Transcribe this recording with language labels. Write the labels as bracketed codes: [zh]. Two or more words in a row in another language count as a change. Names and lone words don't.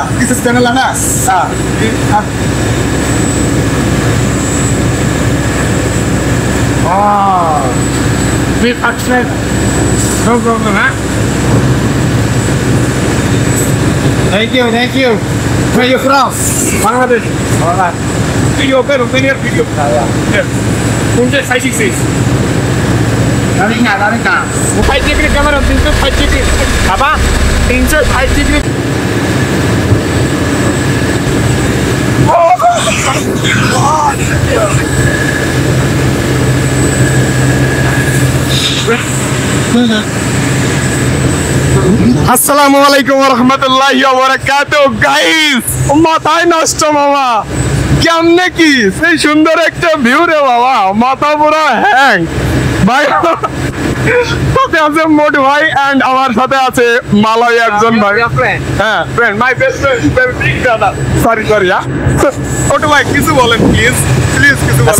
[en] This is channel Anas. Please subscribe. No problem, huh? Thank you. Where you from? Bangladesh. Alright. Video open your video. Yes. Punjab 566. [ms] Lari ka. [en] 5 degree camera 305 degree. Apa? 305 degree. [ar] Assalamualaikum warahmatullahi wabarakatuh [bn] গাইস মাথায় নষ্ট মামা কেমনে কি সেই সুন্দর একটা ভিউ রে বাবা মাথা পুরো হ্যাং ভাই সাথে আছে মোটু ভাই এন্ড আমার সাথে আছে মালয় একজন ভাই হ্যাঁ [en] friend my best friend big brother sorry [bn] হ্যাঁ মোটু ভাই কিছু বলেন প্লিজ কিছু বলেন